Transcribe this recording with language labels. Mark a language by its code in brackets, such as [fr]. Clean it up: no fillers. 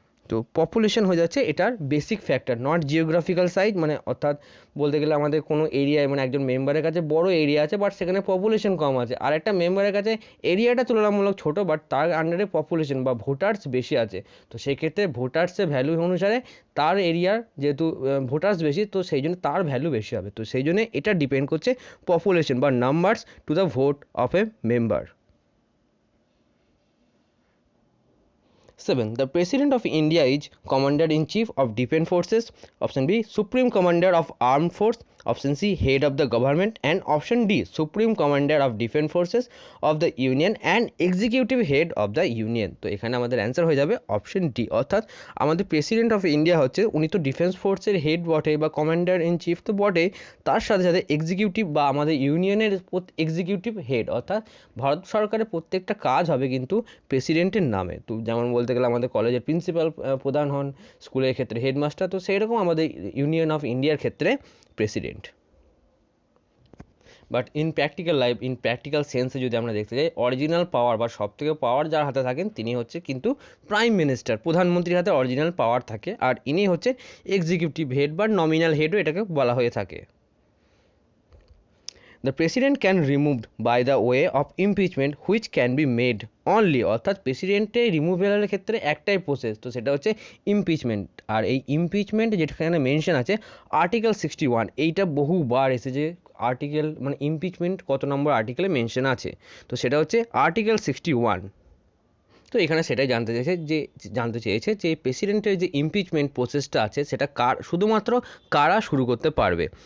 [bn] তো পপুলেশন হয়ে যাচ্ছে এটার basic factor, not geographical size, মানে অর্থাৎ বলতে গেলে আমাদের কোনো এরিয়ায় মানে একজন মেম্বারের কাছে বড় এরিয়া আছে বাট সেখানে পপুলেশন কম আছে, আর একটা মেম্বারের কাছে এরিয়াটা তুলনামূলক ছোট বাট তার আন্ডারে পপুলেশন বা ভোটার্স বেশি আছে, তো সেই ক্ষেত্রে ভোটার্সের ভ্যালু অনুসারে তার এরিয়ার যেহেতু ভোটার্স বেশি, তো সেই জন্য তার ভ্যালু বেশি হবে। তো সেই জন্য এটা ডিপেন্ড করছে পপুলেশন বা numbers to the vote of a member. [en] 7. The President of India is Commander-in-Chief of Defence Forces. Option B, Supreme Commander of Armed Force. Option C, Head of the Government. And option D, Supreme Commander of Defence Forces of the Union and Executive Head of the Union. [bn] তো এখানে আমাদের answer হয়ে যাবে option D, অর্থাৎ আমাদের president of India হচ্ছে, উনি তো ডিফেন্স ফোর্সের হেড বটে বা কমান্ডার ইন চিফ তো বটে, তার সাথে সাথে এক্সিকিউটিভ বা আমাদের ইউনিয়নের এক্সিকিউটিভ হেড, অর্থাৎ ভারত সরকারের প্রত্যেকটা কাজ হবে কিন্তু প্রেসিডেন্টের নামে। তো যেমন বলতে গেলে আমাদের কলেজের প্রিন্সিপাল প্রধান হন, স্কুলের ক্ষেত্রে হেডমাস্টার, তো সেই রকম আমাদের ইউনিয়ন অফ ইন্ডিয়ার ক্ষেত্রে president. But in practical life, in practical সেন্সে যদি আমরা দেখতে যাই, অরিজিনাল পাওয়ার বা সব থেকে পাওয়ার যার হাতে থাকেন তিনি হচ্ছে কিন্তু প্রাইম মিনিস্টার, প্রধানমন্ত্রীর হাতে অরিজিনাল পাওয়ার থাকে, আর ইনি হচ্ছে এক্সিকিউটিভ হেড বা নমিনাল হেডও এটাকে বলা হয়ে থাকে। [en] The president can removed by the way of impeachment which can be made only, [bn] অর্থাৎ প্রেসিডেন্টের রিমুভেলের ক্ষেত্রে একটাই প্রসেস, তো সেটা হচ্ছে ইমপিচমেন্ট। আর এই ইমপিচমেন্ট যেখানে মেনশন আছে আর্টিকেল 61, এইটা বহুবার এসেছে, আর্টিকেল মানে ইমপিচমেন্ট কত নম্বর আর্টিকেলে মেনশন আছে, তো সেটা হচ্ছে আর্টিকেল 61। তো এখানে সেটাই জানতে চেয়েছে যে প্রেসিডেন্টের যে ইমপিচমেন্ট প্রসেসটা আছে সেটা শুধুমাত্র কারা শুরু করতে পারবে।